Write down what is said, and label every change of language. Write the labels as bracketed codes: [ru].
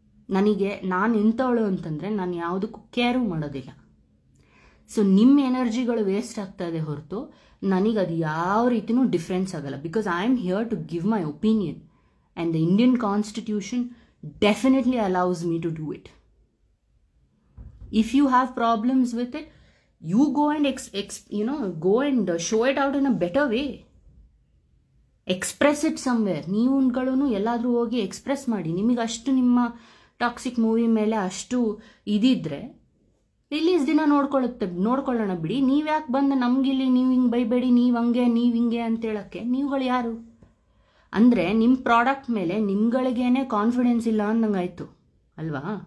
[kn] ನಾನು ಇಂಥವಳು ಅಂತಂದರೆ ನಾನು ಯಾವುದಕ್ಕೂ ಕೇರು ಮಾಡೋದಿಲ್ಲ. ಸೊ ನಿಮ್ಮ ಎನರ್ಜಿಗಳು ವೇಸ್ಟ್ ಆಗ್ತಾ ಇದೆ ಹೊರತು ನನಗೆ ಅದು ಯಾವ ರೀತಿಯೂ ಡಿಫ್ರೆನ್ಸ್ ಆಗಲ್ಲ. [en] Because I am here to give my opinion and the Indian constitution definitely allows me to do it. If you have problems with it, you go and go and show it out in a better way. Express it somewhere. [kn] ನೀವುಗಳು ಎಲ್ಲಾದರೂ ಹೋಗಿ express ಮಾಡಿ. ನಿಮಗೆ ಅಷ್ಟು ನಿಮ್ಮ toxic movie ಮೇಲೆ ಅಷ್ಟು ಇದಿದ್ರೆ release ದಿನ ನೋಡ್ಕೊಳ್ಳೋಣ ಬಿಡಿ. ನೀವ್ಯಾಕೆ ಬಂದು ನಮಗಿಲ್ಲಿ ನೀವು ಹಿಂಗೆ ಬೈಬೇಡಿ, ನೀವು ಹಿಂಗೆ ಅಂತ ಹೇಳೋಕ್ಕೆ ನೀವುಗಳು ಯಾರು? ಅಂದರೆ ನಿಮ್ಮ ಪ್ರಾಡಕ್ಟ್ ಮೇಲೆ ನಿಮ್ಗಳಿಗೇನೆ ಕಾನ್ಫಿಡೆನ್ಸ್ ಇಲ್ಲ ಅಂದಂಗಾಯ್ತು ಅಲ್ವಾ?